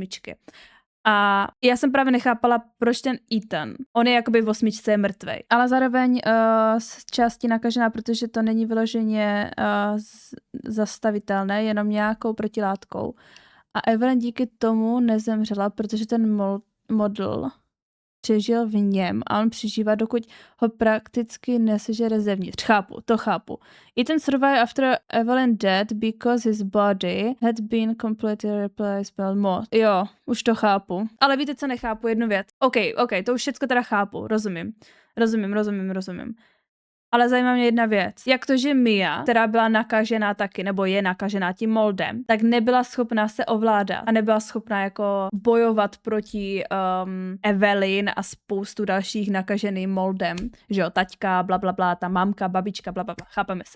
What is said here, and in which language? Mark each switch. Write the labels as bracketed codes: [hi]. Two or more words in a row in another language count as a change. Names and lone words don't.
[cs] A já jsem právě nechápala, proč ten Ethan, on je jakoby v 8 je mrtvej, ale zároveň z části nakažená, protože to není vyloženě zastavitelné, jenom nějakou protilátkou. A Evelyn díky tomu nezemřela, protože ten model přežil v něm a on přežívá, dokud ho prakticky nesežere zevnitř. Chápu. [en] Ethan survived after Evelyn dead because his body had been completely replaced by moth. [cs] Jo, už to chápu. Ale víte, co nechápu? Jednu věc. OK, to už všecko teda chápu. Rozumím. Ale zajímá mě jedna věc. Jak to, že Mia, která byla nakažená taky, nebo je nakažená tím moldem, tak nebyla schopná se ovládat a nebyla schopná jako bojovat proti Evelyn a spoustu dalších nakaženým moldem, že jo, taťka, blablabla, ta mamka, babička, blablabla, chápeme se.